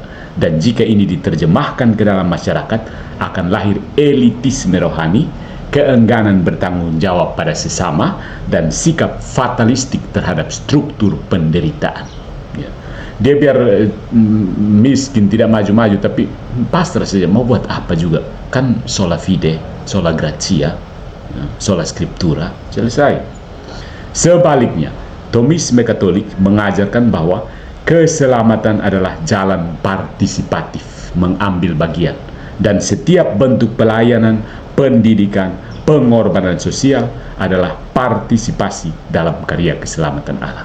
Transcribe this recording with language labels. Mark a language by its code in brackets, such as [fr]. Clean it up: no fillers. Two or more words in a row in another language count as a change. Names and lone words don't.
[id] Dan jika ini diterjemahkan ke dalam masyarakat, akan lahir elitisme rohani, keengganan bertanggung jawab pada sesama, dan sikap fatalistik terhadap struktur penderitaan, ya. Dia biar miskin, tidak maju-maju, tapi pasrah saja, mau buat apa juga. Kan [la] sola fide, sola gratia, [id] ya, [la] sola scriptura, [id] selesai. Sebaliknya, Thomisme Katolik mengajarkan bahwa keselamatan adalah jalan partisipatif, mengambil bagian, dan setiap bentuk pelayanan, pendidikan, pengorbanan sosial adalah partisipasi dalam karya keselamatan Allah.